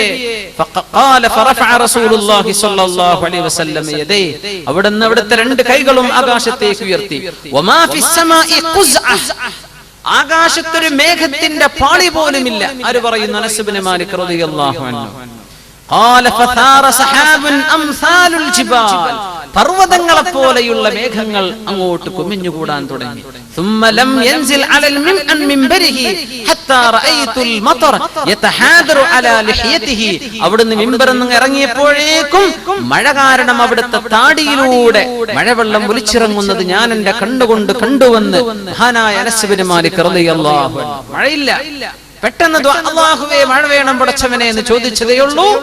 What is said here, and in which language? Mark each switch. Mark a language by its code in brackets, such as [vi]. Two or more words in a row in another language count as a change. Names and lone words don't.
[ar] فقال فرفع رسول الله صلى الله عليه وسلم يدي, [ml] അവിടുന്ന് അവിടുത്തെ രണ്ട് കൈകളും ആകാശത്തേക്ക് ഉയർത്തി. [ar] وما في السماء قزعة, [ml] ആകാശത്തൊരു മേഘത്തിന്റെ പാളി പോലുമില്ല. ആര് പറയുന്നു? അനസ് ബിൻ മാലിക് [ar] رضي الله عنه. قال فثار سحاب امثال الجبال, [ml] പർവതങ്ങളെ പോലെയുള്ള മേഘങ്ങൾ അങ്ങോട്ട് കുമിഞ്ഞുകൂടാൻ തുടങ്ങി. [ar] ثم لم ينزل على المنبره حتى رايت المطر يتحادر على لحيته, [ml] അവിടുന്ന് മിമ്പറിൽ നിന്ന് ഇറങ്ങിയപ്പോഴേക്കും മഴ കാരണം അവിടുത്തെ താടിയിലൂടെ മഴവെള്ളം ഒലിച്ചിറങ്ങുന്നത് ഞാൻ എന്റെ കണ്ണുകൊണ്ട് കണ്ടുവെന്ന് മഹാനായ അനസ് ബിൻ മാലിക് [ar] رضي الله عنه. [ml] മഴയില്ല, പെട്ടെന്ന് അല്ലാഹുവേ മഴ വേണം പടച്ചവനെ എന്ന് ചോദിച്ചതേയുള്ളൂ.